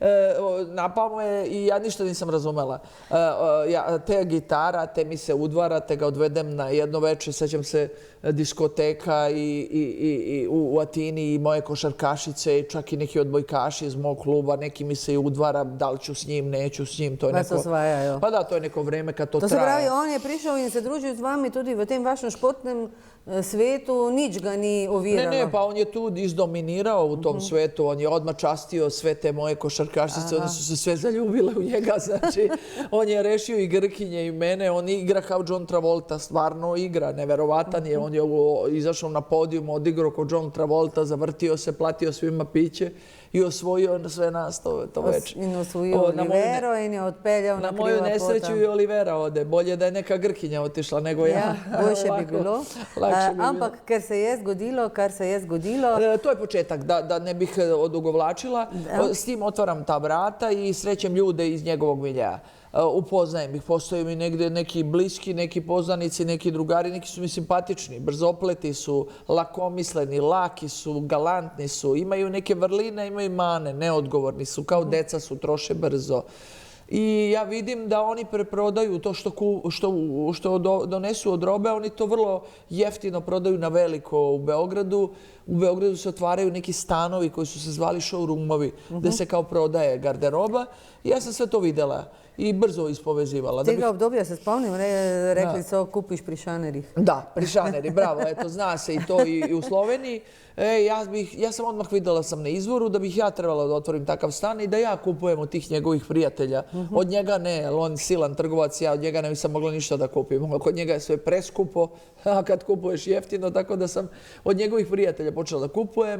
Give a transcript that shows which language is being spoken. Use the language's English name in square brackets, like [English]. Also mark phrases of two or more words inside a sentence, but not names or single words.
[Serbian] napao me i ja ništa nisam razumela. Te gitara, te mi se udvara, te ga odvedem na jedno večer, sećam se diskoteka i u Atini i moje košarkašice i čak i neki odbojkaši iz mog kluba, neki mi se i udvara, da li ću s njim, neću s njim. To je Vas osvajaju. Pa da, to je neko vreme kad to To se traje. pravi, [Slovenian] on je prišel in se družil z vami tudi v tem vašem športnem svetu, nič ga ni oviralo. [Serbian] Ne, pa on je tu izdominirao u tom svetu, on je odmah častio sve te moje košarkašice, one su se sve zaljubile u njega, znači on je rešio i Grkinje i mene, on igra kao John Travolta, stvarno igra, neverovatan je, on je izašao na podijum, odigrao kao John Travolta, zavrtio se, platio svima piće i osvojio sve nas to večer. [Slovenian] In osvojil Olivero in je odpeljal na kriva pota. [Serbian] Na moju nesreću i Olivera ode, bolje da je neka Grkinja otišla nego ja. [Slovenian] Ja, boljše bi bilo. Ampak, ker se je zgodilo, kar se je zgodilo. [Serbian] To je početak, da ne bih odugovlačila. S tim otvaram ta vrata i srećem ljude iz njegovog miljeja. Upoznajem ih, postoje mi negdje neki bliski, neki poznanici, neki drugari, neki su mi simpatični, brzopleti su, lakomisleni, laki su, galantni su, imaju neke vrline, imaju mane, neodgovorni su, kao deca su, troše brzo. I ja vidim da oni preprodaju to što donesu od robe, oni to vrlo jeftino prodaju na veliko u Beogradu. U Beogradu se otvaraju neki stanovi koji su se zvali showroomovi, gde se kao prodaje garderoba. I ja sam sve to videla i brzo ispovezivala. [Slovenian] Tega obdobja se spomnim, rekli so, kupiš pri šanerih. [Serbian] Da, pri šaneri, bravo, eto, zna se i to i u Sloveniji. Ja sam odmah videla sam na izvoru da bih ja trebala da otvorim takav stan i da ja kupujem od tih njegovih prijatelja. Od njega ne, jer on silan trgovac, ja od njega ne nisam mogla ništa da kupim. Kod njega je sve preskupo, a kad kupuješ jeftino, tako da sam od njegovih prijatelja počela da kupujem.